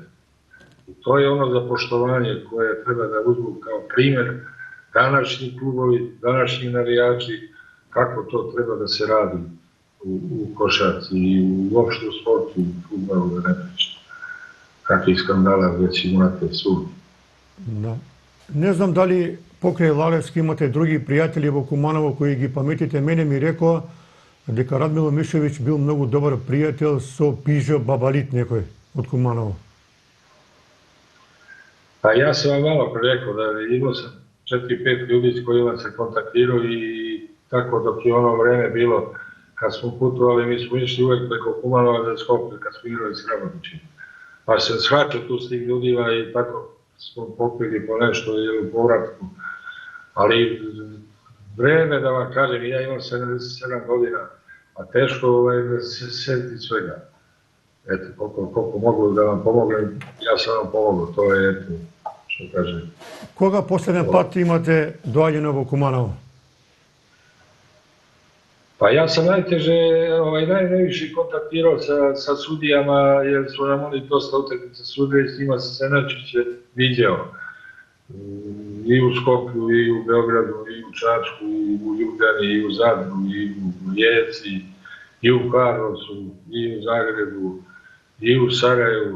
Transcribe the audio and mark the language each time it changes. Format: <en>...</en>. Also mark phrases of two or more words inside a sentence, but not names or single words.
<sr>I to je ono za poštovanje koje treba da uzmu kao primer današnji klubovi, današnji navijači, kako to treba da se radi u košarci i uopšte u sportu, u fudbalu, da ne pričam. Kakvih skandala već imate svugdje.</sr> <mk>Да. Не знам дали покрај Лалевски имате други пријатели во Куманово кои ги паметите. Мене ми рекоа дека Радмило Мишевиќ бил многу добар пријател со Пижо Бабалит некој од Куманово.</mk> <sr>Pa ja sam vam malo pre rekao da imao sam 4-5 ljudi s kojima se kontaktirao i tako dok je ono vreme bilo kad smo putovali, mi smo išli uvek preko Kumanova za Skoplje kad smo igrali s Rabanićima. Pa sam shvaćao tu s tim ljudima i tako smo popili po nešto u povratku. Ali vreme, da vam kažem, ja imam 77 godina, a teško da se setiti svega. Eto, koliko mogu da vam pomognem, ja sam vam pomogao, to je, eto, što kažem.</sr> <mk>Кога последен пат имате доаѓано во Куманово?</mk> <sr>Pa ja sam najviše kontaktirao sa sudijama, jer su nam oni dosta utakmica sudije i s njima sam se najčešće viđao. I u Skoplju, i u Beogradu, i u Čačku, i u Ljubljani, i u Zadru, i u Rijeci, i u Karlovcu, i u Zagrebu, i u Sarajevu.</sr>